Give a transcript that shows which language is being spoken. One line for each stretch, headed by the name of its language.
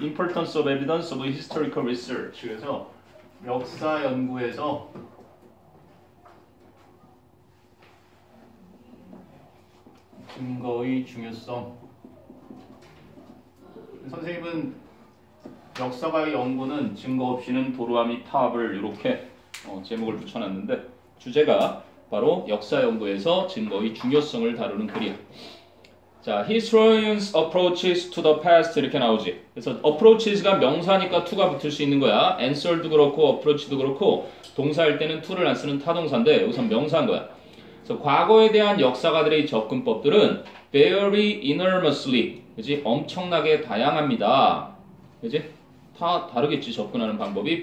English: Importance of evidence of historical research.
Korean: 그래서 역사 연구에서 증거의 중요성. 선생님은 역사가의 연구는 증거 없이는 도루아미 타압을 이렇게 제목을 붙여놨는데 주제가 바로 역사 연구에서 증거의 중요성을 다루는 글이야.
English: 자, historians approaches to the past
Korean: 이렇게 나오지. 그래서 approaches가 명사니까 to가 붙을 수 있는 거야. answer도 그렇고 approach도 그렇고 동사일 때는 to를 안 쓰는 타동사인데 여기서 명사인 거야. 그래서 과거에 대한 역사가들의 접근법들은
English: very enormously,
Korean: 그지? 엄청나게 다양합니다. 그지? 다 다르겠지, 접근하는 방법이.